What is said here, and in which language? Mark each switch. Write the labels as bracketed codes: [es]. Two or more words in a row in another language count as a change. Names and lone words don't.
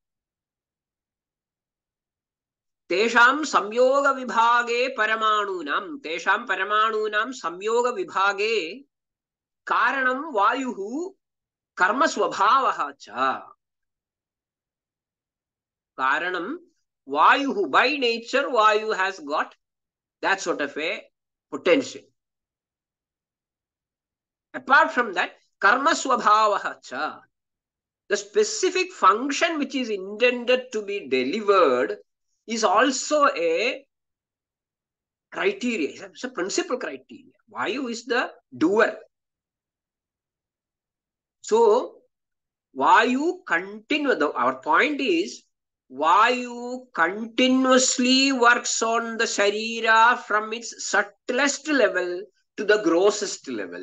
[sa] तेषां संयोग विभागे परमाणूनां संयोग विभागे कारणं वायुः कर्म स्वभावः च. कारणं वायुः, [en] by nature vayu has got that sort of a potential. Apart from that, [sa] कर्म स्वभावः च, [en] the specific function which is intended to be delivered is also a criteria. It's a principal criteria. Vayu is the doer. So, Vayu our point is, Vayu continuously works on the Sharira from its subtlest level to the grossest level.